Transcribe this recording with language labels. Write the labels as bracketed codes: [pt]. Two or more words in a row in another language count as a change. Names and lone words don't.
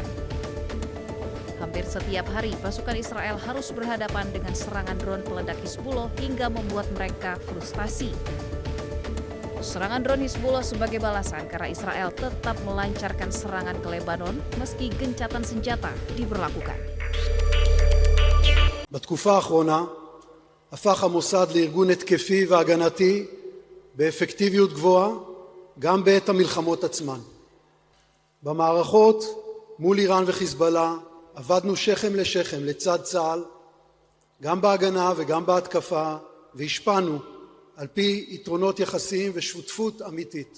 [id] Hampir setiap hari, pasukan Israel harus berhadapan dengan serangan drone peledak Hizbullah hingga membuat mereka frustasi. Serangan drone Hizbullah sebagai balasan karena Israel tetap melancarkan serangan ke Lebanon meski gencatan senjata diberlakukan. [he] בתקופה האחרונה הפך המוסד לארגון התקפי והגנתי באפקטיביות גבוהה גם בעת המלחמות עצמן. במערכות מול איראן וחיזבאללה עבדנו שכם לשכם לצד צה"ל, גם בהגנה וגם בהתקפה, והשפענו על פי יתרונות יחסיים ושותפות אמיתית.